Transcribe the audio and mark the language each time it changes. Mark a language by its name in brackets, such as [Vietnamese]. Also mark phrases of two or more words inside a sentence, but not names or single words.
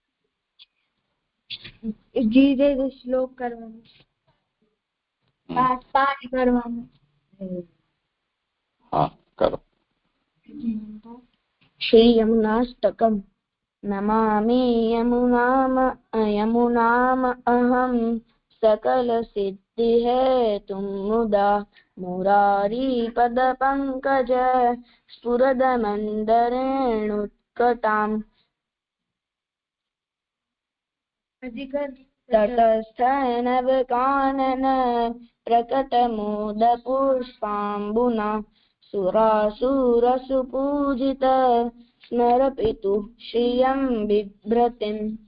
[Gujarati] જી જે શ્લોક કરવાનો, પાઠ કરવાનો. હા, કરો. શ્રી યમુનાષ્ટકમ. [Sanskrit] નમામિ યમુનામ અહમ सकल सिद्धि हेतुं मुदा मुरारी पद पंकज स्फुरद मंदरेणुत्कटाम् तटस्थ नवकानन प्रकट मोद पुष्पाम्बुना सुरासुरसुपूजित स्मरपितु श्रियं बिभ्रतिम्